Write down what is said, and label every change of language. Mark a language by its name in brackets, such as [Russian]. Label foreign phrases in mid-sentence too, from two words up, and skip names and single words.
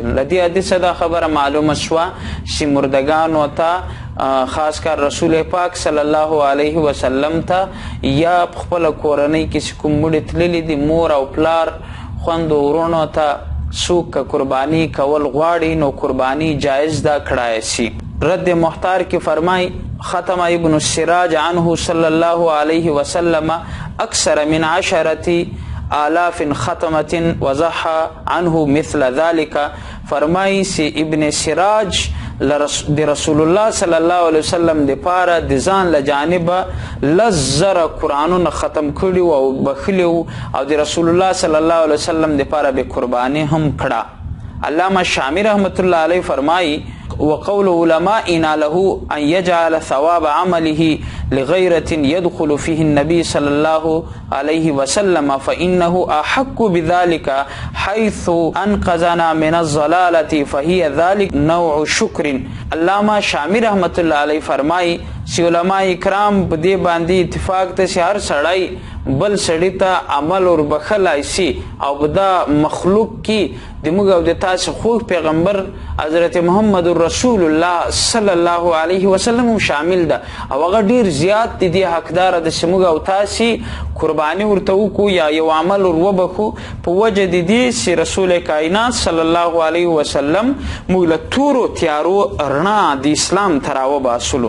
[Pashto] له دې حدیثه دا خبره معلومه شوه چې مردګانو ته خاص کر رسول پاک [Arabic] صلی الله علیه وسلم [Pashto] ته یا په خپله کورنۍ کې چې کوم مړي تللي دي، مور او پلار، خویندو ورونو ته څوک که قربانی کول غواړي نو قربانی جایز ده، کړای سي. [Arabic] رد محتار [Pashto] کې فرمای [Arabic] ختم ابن السراج عنه صلی الله علیه وسلم اکثر من 10 آلاف ختمت وضح عنه مثل ذلك. [Pashto] فرمائی سی ابن سراج د رسول الله [Arabic] صلی الله علیه وسلم [Pashto] د پاره د ځان له جانبه لزر قرآنونه ختم کړي او بخلي او د رسول الله [Arabic] صلی الله علیه وسلم [Pashto] د پاره به قربانی هم کړه. [Arabic] علامه شامی رحمت الله علیه فرمائی وقول علمائنا له ان يجعل ثواب عمله لغيرة يدخل فيه النبي صلى الله عليه وسلم فإنه أحق بذلك حيث أنقذنا من الضلالة فهي ذلك نوع شكر. [Pashto] علامه شامی [Arabic] رحمت الله علیه [Pashto] فرمائی چې علماء کرام په دې باندې اتفاق ته چې هر سړی بل سړي ته عمل وربخلی سي او په دا مخلوق کې د موږ او د تاسو خوږ پیغمبر حضرت محمد رسول الله [Arabic] صلی الله علیه وسلم [Pashto] هم شامل ده او هغه ډیر زیات د دې حقداره ده چې موږ او تاسې قرباني ورته وکړو یا یو عمل وربخو په وجه د دې چې رسول کائنات [Arabic] صلی الله علیه وسلم [Pashto] موږ له تورو تیارو رڼا د اسلام ته راوباسلو.